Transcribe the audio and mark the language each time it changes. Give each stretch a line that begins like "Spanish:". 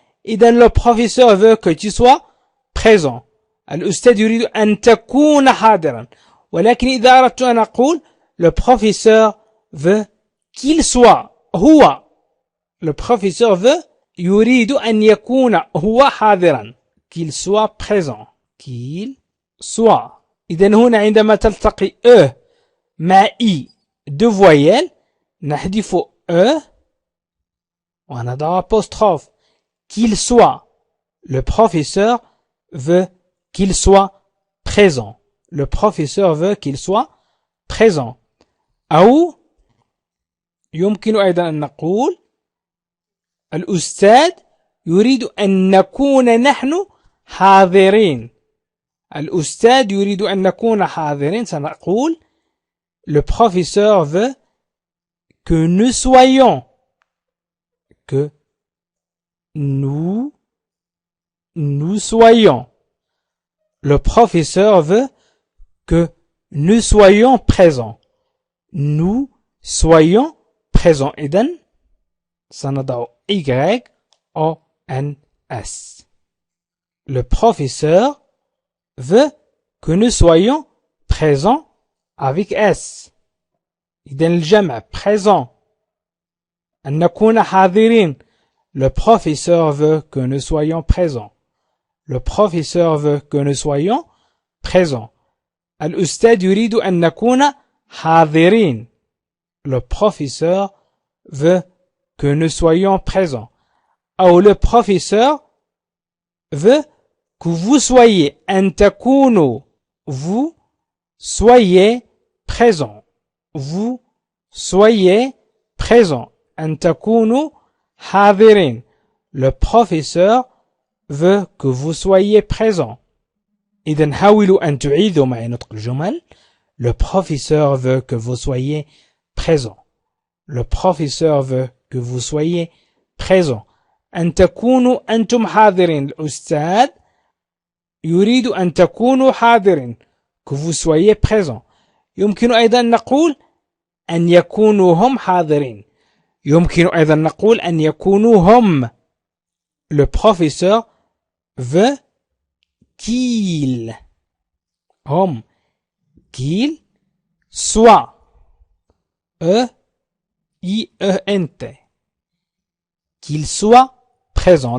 Arabic: إذن
French: le professeur veut que tu sois présent.
Arabic: الأستاذ يريد أن تكون حاضرا. ولكن إذا أردت أن أقول
French: le professeur veut qu'il soit، هو، le professeur veut
Arabic: يريد أن يكون هو حاضرا،
French: qu'il soit présent، qu'il soit.
Arabic: إذن هنا عندما تلتقي مع
French: deux voyelles
Arabic: نحذف ونضع apostrophe.
French: qu'il soit. Le professeur veut qu'il soit présent. Le professeur veut qu'il soit présent.
Arabic: أو يمكن أيضا أن نقول الأستاذ يريد أن نكون نحن حاضرين. الأستاذ يريد أن نكون حاضرين. سنقول
French: le professeur veut que nous soyons، que nous soyons. Le professeur veut que nous soyons présents. Nous soyons présents.
Arabic: إذن سنضع YONS.
French: Le professeur veut que nous soyons présents avec S.
Arabic: إذن الجمع
French: présent
Arabic: أن نكون حاضرين.
French: Le professeur veut que nous soyons présents. Le professeur veut que nous soyons présents.
Arabic: الأستاذ يريد أن نكون حاضرين.
French: Le professeur veut que nous soyons présents.
Arabic: أو
French: le professeur veut que vous soyez.
Arabic: أن تكونوا.
French: Vous soyez présents. Vous soyez présents.
Arabic: أن تكونوا حاضرين.
French: Le professeur veut que vous soyez présents.
Arabic: إذن حاولوا أن تعيدوا معي نطق الجمل.
French: Le professeur veut que vous soyez présents. Le professeur veut que vous soyez présents.
Arabic: أن تكونوا أنتم حاضرين. الأستاذ يريد أن تكونوا حاضرين.
French: Que vous soyez présents.
Arabic: يمكن أيضا نقول أن يكونوا هم حاضرين. يمكن أيضا نقول أن يكونوا هم.
French: Le professeur veut qu'il.
Arabic: هم.
French: Qu'il soit. E-I-E-N-T. Qu'il soit présent.